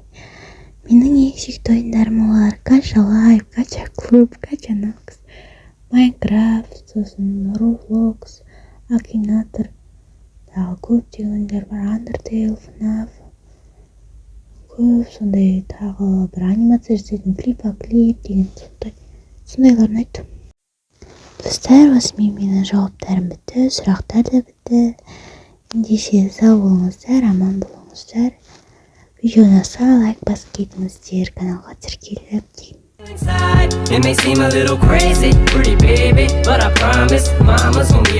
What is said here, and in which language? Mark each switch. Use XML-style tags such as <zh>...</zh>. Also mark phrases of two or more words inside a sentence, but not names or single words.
<kk>Менің ең сүйікті ойындарым олар Gacha Life, Gacha Club, Gacha Nox, Minecraft, сосын Roblox, Akinator, тағы көптеген ойындар бар, Undertale, FNAF, көп сондай тағы бір анимация жасайтын Clip деген сондайлар ұнайды. Достар, осымен менің жауаптарым бітті, сұрақтар да бітті. Ендеше сау болыңыздар, аман болыңыздар. Видеоны лайк басып кетіңіздер, каналға тіркеліп деймін.</kk> <en>Inside, it may seem a little crazy, pretty baby, but I promise mama's</en>